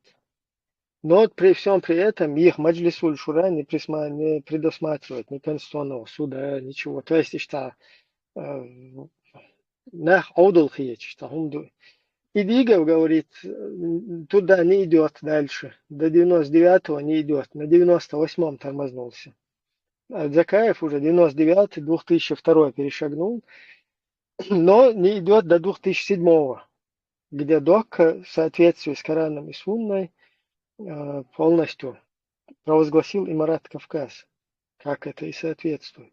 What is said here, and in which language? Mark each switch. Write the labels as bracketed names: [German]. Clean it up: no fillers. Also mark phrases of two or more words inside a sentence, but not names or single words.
[Russian] Но вот при всем при этом их Маджлисуль Шура не предусматривает ни Конституционного суда, ничего. То есть, что [Chechen] нах аудул [Russian] что Идигов говорит, туда не идет дальше, до 99-го не идет, на 98-м тормознулся. А Закаев уже 99-й, 2002 перешагнул, но не идет до 2007-го, где ДОК в соответствии с Кораном и Сунной полностью провозгласил Имарат Кавказ, как это и соответствует.